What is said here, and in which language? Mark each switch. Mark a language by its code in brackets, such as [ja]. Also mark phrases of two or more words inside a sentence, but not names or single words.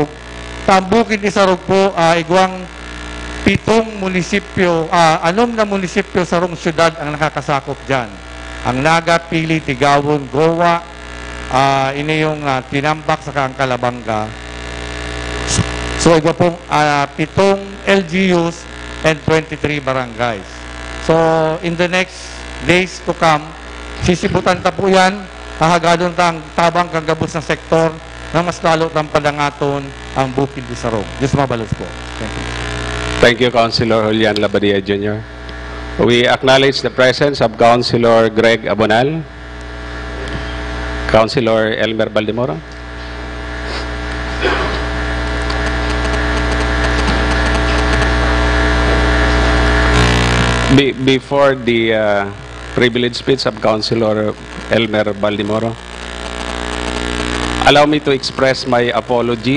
[bik] Ang Bukid Isarog po, igwang 7 munisipyo, 6 na munisipyo sa rong syudad ang nakakasakop dyan. Ang Naga, Pili, Tigawon, Gowa, ini yung Tinambak sa Kalabanga. So, igwa pong 7 [en] LGUs and 23 barangays. So, in the next days to come, [bik] sisibutan ta po yan, hahagadon ta ang tabang kagabos na sektor na mas lalo tang padangaton ang Bukid Isarog. Diyos mabalos po. [en] Thank you. Thank you, Councilor Julian Labadia Jr. We acknowledge the presence of Councilor Greg Abonal, Councilor Elmer Baldemoro. Before the privileged speech of Councilor Elmer Baldemoro, allow me to express my apology.